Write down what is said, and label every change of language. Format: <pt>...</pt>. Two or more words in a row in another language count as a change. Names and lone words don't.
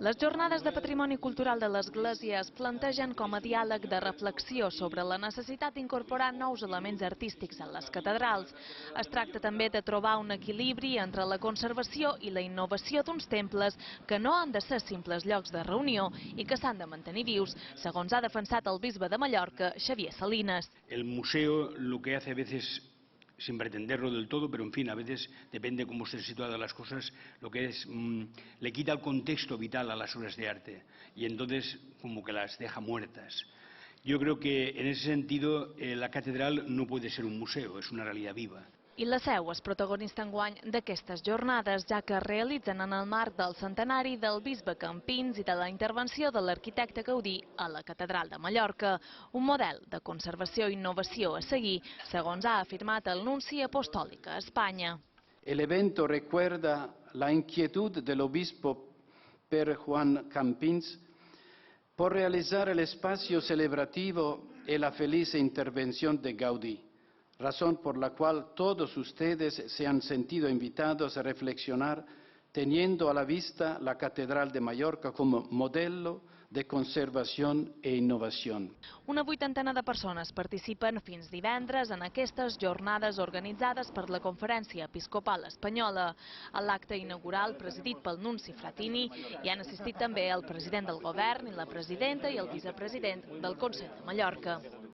<ca>Les jornades de patrimoni cultural de l'Església es plantegen com a diàleg de reflexió sobre la necessitat d'incorporar nous elements artístics en les catedrals. Es tracta també de trobar un equilibri entre la conservació i la innovació d'uns temples que no han de ser simples llocs de reunió i que s'han de mantenir vius, segons ha defensat el bisbe de Mallorca, Xavier Salinas.</ca> <es>El museo lo que hace a veces, sin pretenderlo del todo, pero en fin, a veces depende cómo estén situadas las cosas, lo que es, le quita el contexto vital a las obras de arte y entonces como que las deja muertas. Yo creo que en ese sentido la catedral no puede ser un museo, es una realidad viva.</es> <ca>I la Seu és protagonista enguany d'aquestes jornades, ja que es realitzen en el marc del centenari del bisbe Campins i de la intervenció de l'arquitecte Gaudí a la Catedral de Mallorca, un model de conservació i innovació a seguir, segons ha afirmat el nunci apostòlic a Espanya.</ca> <es>El evento recuerda la inquietud del obispo Per Juan Campins por realizar el espacio celebrativo y la feliz intervención de Gaudí, razón por la cual todos ustedes se han sentido invitados a reflexionar teniendo a la vista la Catedral de Mallorca como modelo de conservació e innovació.</es> <ca>Una 80 de persones participen fins divendres en aquestes jornades organitzades per la Conferència Episcopal Espanyola. A l'acte inaugural, presidit pel nunci Fratini, hi han assistit també el president del govern i la presidenta i el vicepresident del Consell de Mallorca.</ca>